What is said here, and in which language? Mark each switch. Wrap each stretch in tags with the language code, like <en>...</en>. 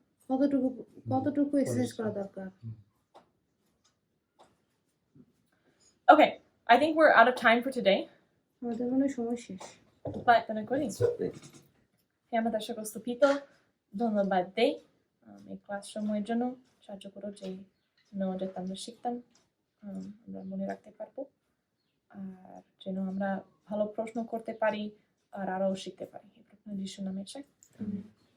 <bn>কতটুকু কতটুকু এক্সারসাইজ করা দরকার?</bn> <en>Okay, I think we're out of time for today.</en> <bn>আমাদের মনে হয় সময় শেষ। প্রার্থনা করি। হে আমার দর্শক স্থপিত ধন্যবাদ দেই এই ক্লাস সময়ের জন্য সাহায্য করো যে যেটা আমরা শিখতাম আমরা মনে রাখতে পারবো আর যেন আমরা ভালো প্রশ্ন করতে পারি আর আরও শিখতে পারি। এই প্রার্থনা যিশুর নামে চাই।</bn>